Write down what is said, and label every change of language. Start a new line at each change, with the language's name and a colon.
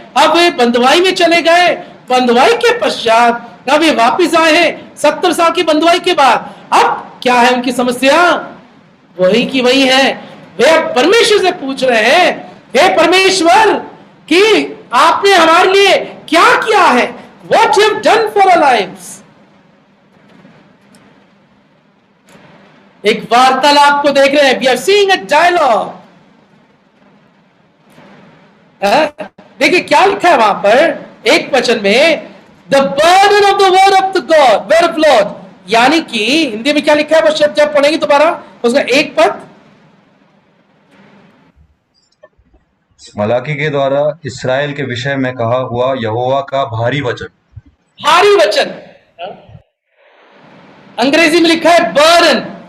Hindi: अब वे बंधुआई में चले गए. बंधुआई के पश्चात अब ये वापिस आए हैं 70 साल की बंधुआई के बाद. अब क्या है उनकी समस्या? वही की वही है. वे परमेश्वर से पूछ रहे हैं, हे परमेश्वर, कि आपने हमारे लिए क्या किया है?
English: What you have done for our lives?
Hindi: एक वार्तालाप को देख रहे हैं.
English: We are seeing a dialogue.
Hindi: देखिए क्या लिखा है वहां पर एक वचन में,
English: the burden of the word of the God, word of Lord.
Hindi: यानी कि हिंदी में क्या लिखा है वो शब्द जब पढ़ेंगे दोबारा उसका एक पद. मलाकी के द्वारा इस्राएल के विषय में कहा हुआ यहोवा का भारी वचन. भारी वचन अंग्रेजी में लिखा है बर्डन.